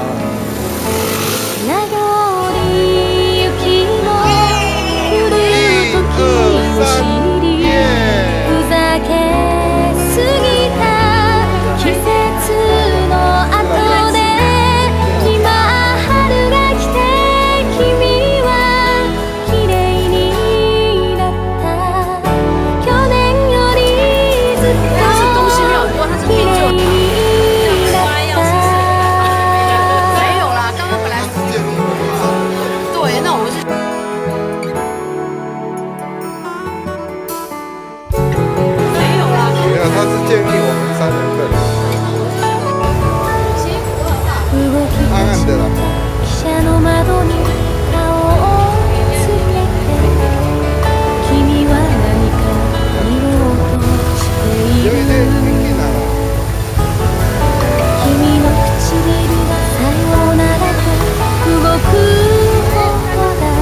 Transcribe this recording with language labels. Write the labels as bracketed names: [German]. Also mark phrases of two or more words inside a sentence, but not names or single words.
[Japanese] 名残雪の降る時を知り、ふざけすぎた季節の後で今春が来て君は綺麗になった。去年よりずっと綺麗になった。 [Chinese] 没有啦，刚刚本来对，那我们是。没有啦。没有，他是建议我们3人份。暗暗的啦。 [Japanese] 汽車の窓に顔をつけて君は何か言おうとしている。君の唇がさようならと動くほどだ。